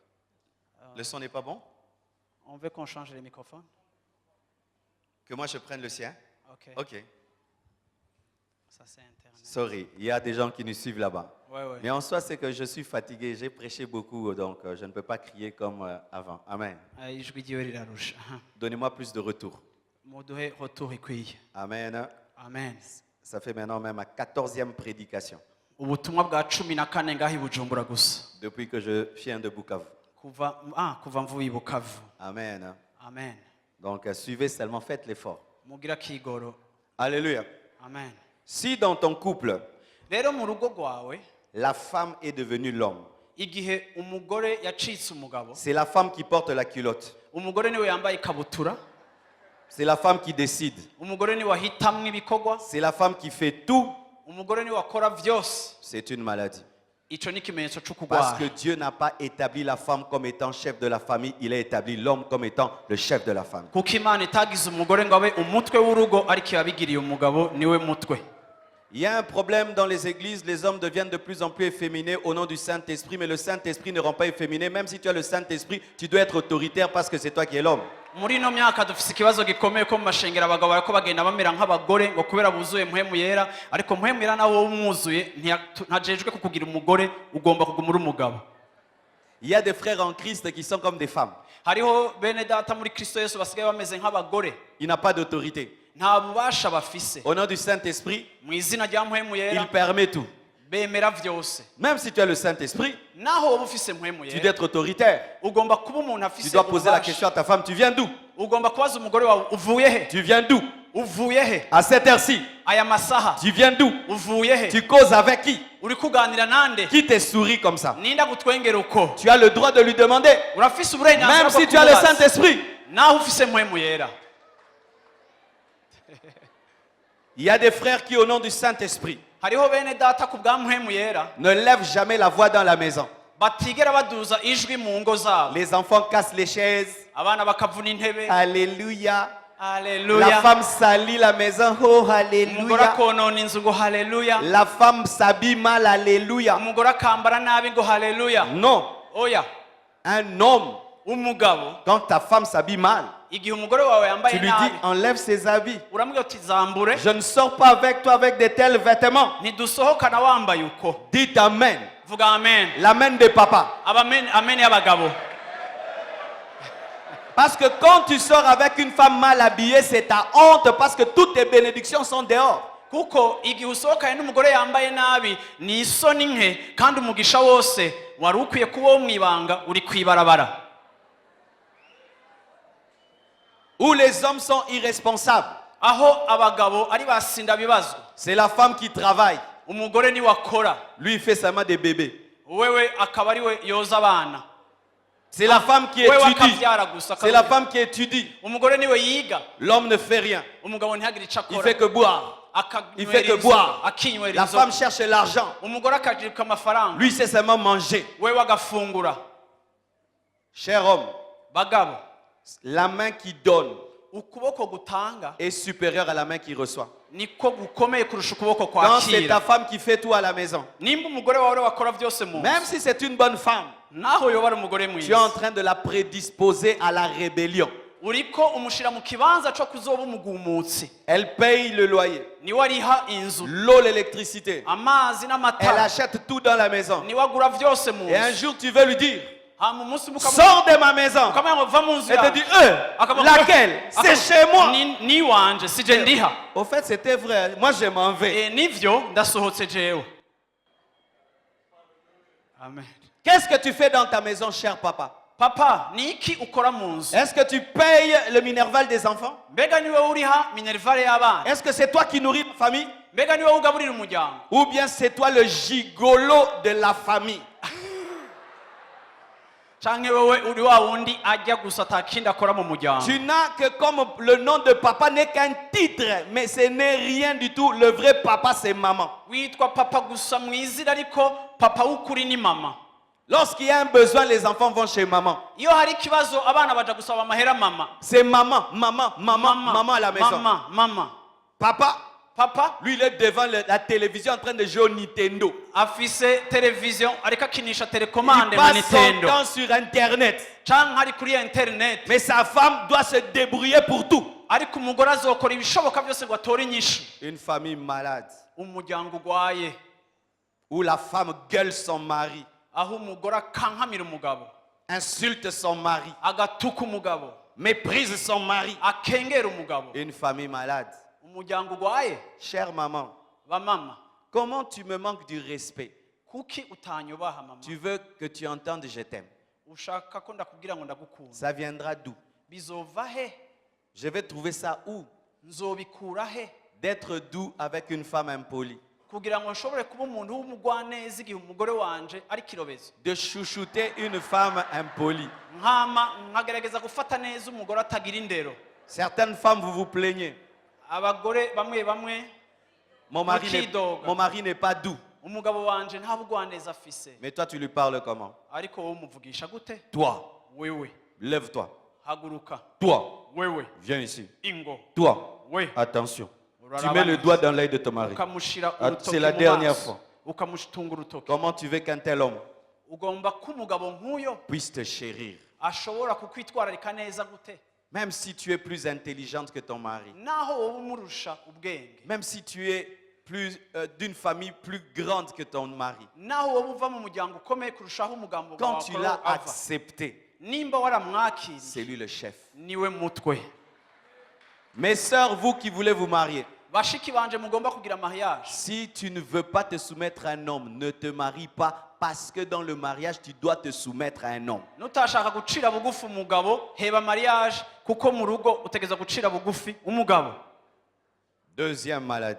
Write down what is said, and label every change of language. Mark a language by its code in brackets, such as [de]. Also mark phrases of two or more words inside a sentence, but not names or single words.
[fr] Le son n'est pas bon? On veut qu'on change les microphones. Que moi je prenne le sien? Ok. Ok. Ça c'est Internet. Sorry, il y a des gens qui nous suivent là-bas. Ouais. Mais en soi, c'est que je suis fatigué, j'ai prêché beaucoup, donc je ne peux pas crier comme avant. Amen. [rn] Ijwi ryiwe rirarusha. [fr] Donnez-moi plus de retour. [rn] Muduhe retour ikwiye. [fr] Amen. Amen. Ça fait maintenant même ma 14e prédication [rn] Ubutumwa bwa 14 ngaho i Bujumbura gusa. [fr] depuis que je viens de Bukavu. [rn] Kuva mvuye i Bukavu. [fr] Amen. Amen. Donc suivez seulement, faites l'effort. [rn] Mugira kigoro. [fr] Alléluia. Amen. Si dans ton couple, [rn] Rero mu rugo rwawe [fr] la femme est devenue l'homme, [rn] igihe umugore yacitse umugabo, [fr] c'est la femme qui porte la culotte. [rn] umugore niwe yambaye ikabutura, [fr] C'est la femme qui décide. [rn] umugore niwe ahitamwo ibikorwa, [fr] C'est la femme qui fait tout. [rn] umugore niwe akora vyose. [fr] C'est une maladie. [rn] Ico ni ikimenyetso [fr] Parce que [rn] c'ukugwara. [fr] Dieu n'a pas établi la femme comme étant chef de la famille, il a établi l'homme comme étant le chef de la famille. [rn] Kuko Imana itagize umugore ngo abe umutwe w'urugo, ariko yabigiriye umugabo niwe mutwe. [fr] Il y a un problème dans les églises, les hommes deviennent de plus en plus efféminés au nom du Saint-Esprit, mais le Saint-Esprit ne rend pas efféminé. Même si tu as le Saint-Esprit, tu dois être autoritaire parce que c'est toi qui es l'homme. [rn] Muri ino myaka dufise ikibazo gikomeye ko mu mashengero abagabo bariko bagenda bamera nk'abagore ngo kubera buzuye mpwemu yera, ariko mpwemu yera nawe umwuzuye ntajejwe kukugira umugore, ugomba kuguma uri umugabo. [fr] Il y a des frères en Christ qui sont comme des femmes. [rn] Hariho bene data muri Kristo Yesu basigaye bameze nk'abagore, [fr] Il n'a pas d'autorité. [rn] nta bubasha bafise. [fr] Au nom du Saint-Esprit, [rn] Mu izina rya mpwemu [fr] il [rn] yera [fr] permet tout. [rn] bemera vyose. [fr] Même si tu as le Saint-Esprit, [rn] Naho woba ufise mpwemu [fr] tu dois [rn] yera [fr] être autoritaire. [rn] ugomba kuba umuntu [fr] Tu [rn] afise [fr] dois poser la [rn] ububasha. [fr] question à ta femme, tu viens d'où? [rn] Ugomba kubaza umugore wawe uvuye he? [fr] Tu viens d'où? [rn] Uvuye he? [fr] À cette heure-ci, [rn] Aya masaha [fr] tu viens d'où? [rn] uvuye he? [fr] Tu causes avec qui? [rn] Uri kuganira nande? [fr] Qui te sourit comme ça? [rn] Ninda gutwengera uko? [fr] Tu as le droit de lui demander. [rn] Urafise uburenganzira [fr] Même [rn] bwo [fr] si tu as le [rn] kumubaza. [fr] Saint-Esprit. [rn] Naho ufise mpwemu yera. [fr] Il y a des frères qui, au nom du Saint-Esprit, [rn] Hariho bene data ku bwa mpwemu yera [fr] ne lèvent jamais la voix dans la maison. [rn] batigera baduza ijwi mu ngo zabo. [fr] Les enfants cassent les chaises. [rn] Abana bakavuna intebe. [fr] Alléluia. La [rn] Haleluya. [fr] femme salit la maison. Oh, [rn] Umugore [fr] alléluia. [rn] akonona inzu ngo haleluya. [fr] La femme s'habille mal. Alléluia. [rn] Umugore akambara nabi ngo haleluya. [fr] Non. [rn] Oya, [fr] Un homme, [rn] umugabo [fr] quand ta femme s'habille mal, [rn] igihe umugore wawe [fr] tu [rn] yambaye [fr] lui dis [rn] nabi [fr] enlève ses habits. [rn] uramubwira uti zambure, [fr] Je ne sors pas avec toi avec de tels vêtements. [rn] ntidusohokana wambaye uko. [fr] Dites amen. [rn] Vuga amen. [fr] L'amen de papa. [rn] Amen y'abagabo. [fr] Parce que quand tu sors avec une femme mal habillée, c'est ta honte parce que toutes tes bénédictions sont dehors. [rn] Kuko igihe usohokanye n'umugore yambaye nabi ni isoni nke, kandi umugisha wose wari ukwiye kuba wo mwibanga uri kwibarabara. [fr] Où les hommes sont irresponsables. [rn] Aho abagabo ari basinda bibazo, [fr] C'est la femme qui travaille. [rn] umugore ni wakora, [fr] Lui, il fait seulement des bébés. [rn] wewe akaba ari we yoza abana. [fr] C'est la femme qui [rn] Wewe [fr] étudie. [rn] akavyara gusa. [fr] C'est la femme qui étudie. [rn] Umugore niwe yiga, [fr] L'homme ne fait rien. [rn] umugabo ntihagire ico [fr] Il [rn] akora. [fr] fait que boire. Il fait que boire. [rn] akinywera [fr] La [rn] inzoga. [fr] femme cherche l'argent. [rn] Umugore akajirika amafaranga, [fr] Lui, c'est seulement manger. [rn] wewe agafungura. [fr] Cher homme, [rn] Bagabo, [fr] la main qui donne [rn] ukuboko gutanga [fr] est supérieure à la main qui reçoit. [rn] niko gukomeye kurusha ukuboko [fr] Quand c'est ta [rn] kwakira. [fr] femme qui fait tout à la maison, [rn] Nimba umugore wawe wakora vyose mu [fr] même si c'est une bonne femme, [rn] naho yoba ari umugore [fr] tu es en [rn] mwiza, [fr] train de la prédisposer à la rébellion. [rn] uriko umushira mu kibanza co kuzoba umugumutsi. [fr] Elle paye le loyer, [rn] Niwe ariha inzu, [fr] l'eau, l'électricité. [rn] amazi [fr] Elle [rn] n'amatara, [fr] achète tout dans la maison. [rn] niwe agura vyose mu [fr] Et un [rn] nzu. [fr] jour, tu veux lui dire, [rn] Hama umunsi [fr] sors de ma maison. [rn] ukamenya ngo va mu nzu [fr] Elle te [rn] yawe. [fr] dit, [rn] Akaba- [fr] laquelle? C'est chez moi. [rn] Ni wanje sije ndiha. [fr] Au fait, c'était vrai. Moi, je m'en vais. [rn] Nivyo ndasohotse jewe. [fr] Amen. Qu'est-ce que tu fais dans ta maison, cher papa? [rn] papa ni iki ukora mu nzu? [fr] Est-ce que tu payes le minerval des enfants? [rn] Mbega niwe uriha minervale y'abana? [fr] Est-ce que c'est toi qui nourris la famille? [rn] Mbega niwe ugaburira umuryango? [fr] Ou bien c'est toi le gigolo de la famille? [rn] Canke wewe uri wa wundi ajya gusa atakindi akora mu muryango? [fr] Tu n'as que comme le nom de papa n'est qu'un titre, mais ce n'est rien du tout. Le vrai papa, c'est maman. [rn] Witwa papa gusa mu izina ariko papa w'ukuri ni mama. [fr] Lorsqu'il y a un besoin, les enfants vont chez maman. [rn] Iyo hari ikibazo abana baja gusaba amahera mama. [fr] C'est maman, maman, maman, maman à la maison. [rn] Mama. [fr] Papa, lui, il est devant la télévision en train de jouer au Nintendo. [rn] afise television ariko akinisha [fr] Il [rn] telecommande mu [fr] passe son [rn] Nintendo. [fr] temps sur Internet. [rn] Canke ari kuri internet. [fr] Mais sa femme doit se débrouiller pour tout. [rn] Ariko umugore azokora ibishoboka byose ngo atore inyishu. [fr] Une famille malade, [rn] Umuryango ugwaye [fr] où la femme gueule son mari, [rn] aho umugore akankamira umugabo, [fr] insulte son mari, [rn] agatuka umugabo, [fr] méprise son mari. [rn] akengera umugabo. [fr] Une famille malade. [rn] Umuryango ugwaye. [fr] Chère maman, [rn] Bamama, [fr] comment tu me manques du respect? [rn] kuki utanyubaha mama? [fr] Tu veux que tu entendes je t'aime. [rn] Ushaka ko ndakubwira ngo ndagukunda. [fr] Ça viendra d'où? [rn] Bizova he? [fr] Je vais trouver ça où? [rn] Nzobikura he? [fr] D'être doux avec une femme impolie. [rn] Kugira ngo nshobore kuba umuntu w'umugwaneza igihe umugore wanje ari kirobezo. [fr] De chouchouter une femme impolie. [rn] Nkama nkagerageza gufata neza umugore atagira indero. [fr] Certaines femmes, vous vous plaignez. [rn] Abagore bamwe [fr] Mon mari n'est pas doux. [rn] umugabo wanje nta bugwaneza afise. [fr] Mais toi, tu lui parles comment? [rn] Ariko wowe umuvugisha gute? [fr] Toi, [rn] Wewe [fr] lève-toi. [rn] haguruka. [fr] Toi, [rn] Wewe [fr] viens ici. [rn] ingo. [fr] Toi, [rn] We [fr] attention. Tu mets le doigt dans l'œil de ton mari. [rn] ukamushira [fr] Ah, [rn] urutoki [fr] c'est la [rn] mu [fr] dernière [rn] maso, [fr] fois. [rn] ukamushitunga urutoki. [fr] Comment tu veux qu'un tel homme [rn] Ugomba ko umugabo nk'uyo [fr] puisse te chérir? [rn] ashobora kukwitwararika neza gute? [fr] Même si tu es plus intelligente que ton mari. [rn] Naho wowe umurusha ubwenge, [fr] Même si tu es plus d'une famille plus grande que ton mari. [rn] naho wowe uva mu muryango ukomeye kurushaho umugambo [fr] Quand [rn] wawe [fr] tu [rn] ko [fr] l'as [rn] ava. [fr] accepté, [rn] Nimba waramwakiriye [fr] c'est lui le chef. [rn] niwe mutwe. [fr] Mes sœurs, vous qui voulez vous marier, [rn] Bashiki banje mugomba kugira mariage. [fr] si tu ne veux pas te soumettre à un homme, ne te marie pas parce que dans le mariage, tu dois te soumettre à un homme. [rn] Nutashaka gucira bugufi umugabo, heba mariage kuko mu rugo utegeza gucira bugufi umugabo. [fr] Deuxième maladie,